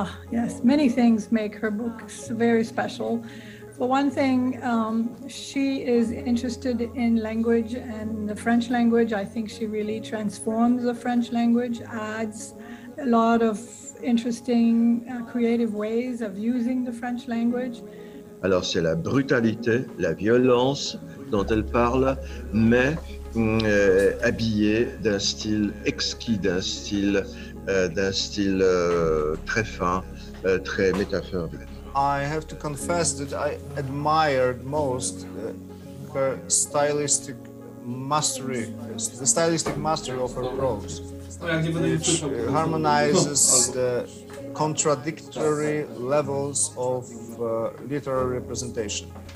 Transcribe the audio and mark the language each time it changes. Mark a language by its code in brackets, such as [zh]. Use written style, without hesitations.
[en] Yes, many things make her books very special. For one thing, she is interested in language and the French language. I think she really transforms the French language, adds a lot of interesting, creative ways of using the French language. [fr] Alors c'est la brutalité, la violence dont elle parle, mais habillée d'un style exquis, d'un style très fin, très métaphorique. [en] I have to confess that I admired most her stylistic mastery, the stylistic mastery of her prose, which harmonizes the contradictory levels of literary representation.